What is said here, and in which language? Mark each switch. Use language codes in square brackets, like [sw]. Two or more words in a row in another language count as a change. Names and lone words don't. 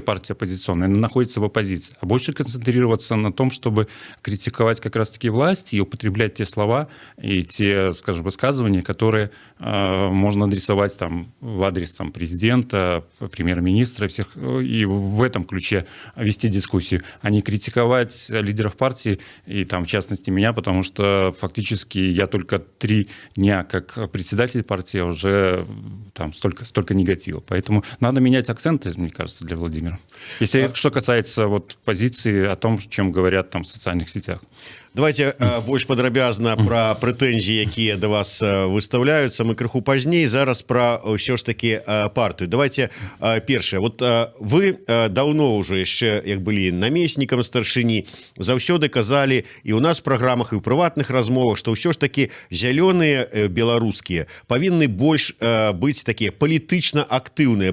[ru] партия оппозиционная находится в оппозиции, а больше концентрироваться на том, чтобы критиковать как раз-таки власть и употреблять те слова и те, скажем, высказывания, которые можно адресовать в адрес президента, премьер-министра, всех, и в этом ключе вести дискуссию, а не критиковать лидеров партии, и в частности меня, потому что фактически я только 3 дня как председатель партии, а уже столько негатива. Поэтому надо менять акценты, мне кажется, для Владимира. Если что касается позиции о том, чем говорят в социальных сетях. [be] Давайте больш падрабязна пра прэтэнзіі, якія да вас выставляюцца. Мы крыху пазней, зараз пра ўсё ж такі партыю. Давайте першае. Вот вы даўно ўжо яшчэ, як былі намеснікам старшыні, заўсёды казалі і ў нас в праграмах, і ў прыватных размовах, што ўсё ж такі зялёныя беларускія павінны больш быць такія палітычна актыўныя.